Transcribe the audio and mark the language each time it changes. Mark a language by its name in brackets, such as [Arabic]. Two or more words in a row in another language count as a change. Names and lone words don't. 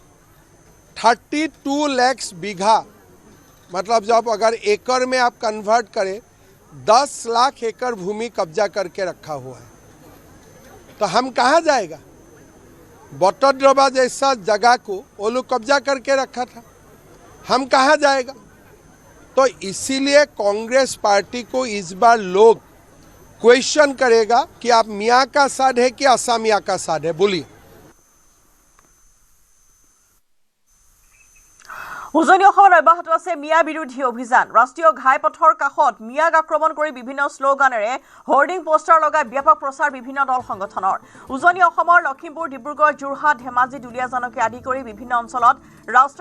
[Hindi] 32 लाख बीघा मतलब जब अगर एकड़ में आप कन्वर्ट करें 10 लाख एकड़ भूमि कब्जा करके रखा हुआ है तो हम कहाँ जाएगा बटद्रवा जैसा जगह को वो लोग कब्जा करके रखा था हम कहाँ जाएगा तो इसीलिए कांग्रेस पार्टी को इस बार लोग क्वेश्चन करेगा कि आप मियाँ का साथ है कि असमिया का साथ है बोलिए [Assamese] উজনি অসমত অব্যাহত আছে মিয়া বিৰোধী অভিযান ৰাষ্ট্ৰীয় ঘাইপথৰ কাষত মিয়াক আক্ৰমণ কৰি বিভিন্ন শ্লোগানেৰে হোৰ্ডিং পোষ্টাৰ লগাই ব্যাপক প্ৰচাৰ বিভিন্ন দল সংগঠনৰ উজনি অসমৰ লখিমপুৰ ডিব্ৰুগড় যোৰহাট ধেমাজি দুলিয়াজানকে আদি কৰি বিভিন্ন অঞ্চলত ৰাস্তাৰ